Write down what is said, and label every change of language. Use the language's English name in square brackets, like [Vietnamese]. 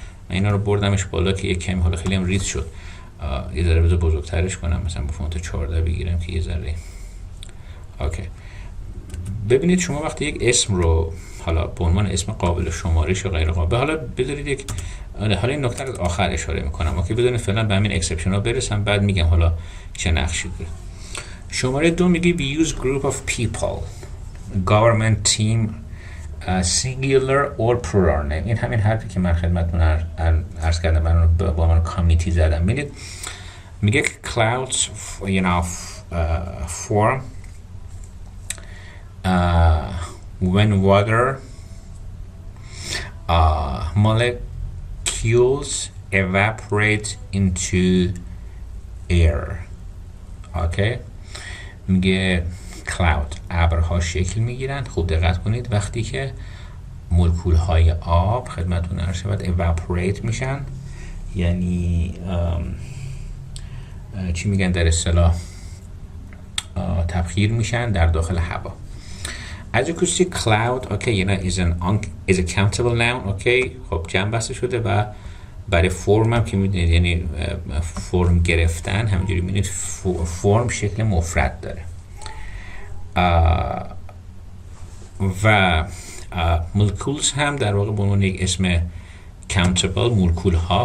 [Persian] من اینا رو بردمش بالا که یک کمی حالا خیلی هم ریز شد، یه ذره بذار بزرگترش کنم، مثلا با فونت 14 بگیرم که یه ذره اوکی. ببینید شما وقتی یک اسم رو حالا به عنوان اسم قابل شمارش یا غیر قابل، حالا بذارید یک، حالا این نکته از آخر اشاره میکنم، اوکی، بدون فعلا به همین اکسپشن ها برسم، بعد میگم حالا چه نقشی داره. شماره 2 میگه [English] we use group of people, government, team, singular or plural name. [Persian] این همین حرفی که من خدمتتون عرض کردم، من با من کامیتی زدم. ببینید میگه [English] clouds, you know, form when water molecules evaporate into air. [Persian] اوکی، میگه cloud ابرها شکل میگیرند. خوب دقت کنید وقتی که مولکول های آب خدمتتون عرض شود evaporate میشن، یعنی چی میگن در اصطلاح، تبخیر میشن در داخل هوا. [English] As you could see, cloud, okay, you know, is a countable noun, okay. [Persian] خب جمع بسته شده و برای فرم هم که میدونید یعنی فرم گرفتن، همینجوری میدونید فرم شکل مفرد داره. و مولکولز هم در واقع به عنوان یک اسم countable، مولکول ها.